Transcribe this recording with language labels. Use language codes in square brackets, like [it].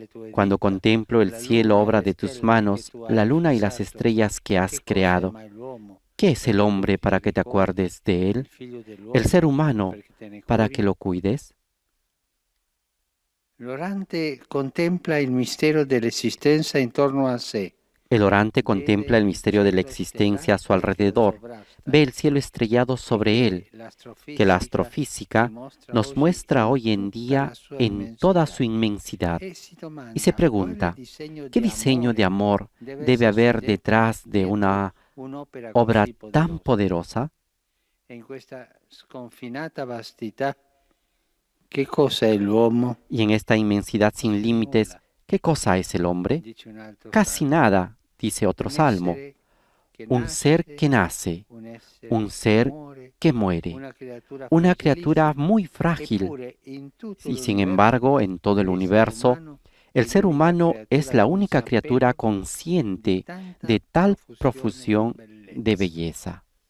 [es] Cuando contemplo el cielo, obra de tus manos, la luna y las estrellas que has creado. ¿Qué es el hombre para que te acuerdes de él? ¿El ser humano para que lo cuides? [it] L'orante contempla il mistero dell'esistenza intorno a sé. [es] El orante contempla el misterio de la existencia a su alrededor. Ve el cielo estrellado sobre él, que la astrofísica nos muestra hoy en día en toda su inmensidad. Y se pregunta, ¿qué diseño de amor debe haber detrás de una obra tan poderosa? [it] En questa sconfinata vastità, [es] ¿qué [it] cosa è l'uomo? [es] Y en esta inmensidad sin límites, ¿qué cosa es el hombre? Casi nada, dice otro salmo. Un ser que nace, un ser que muere, una criatura muy frágil. Y sin embargo, en todo el universo, el ser humano es la única criatura consciente de tal profusión de belleza.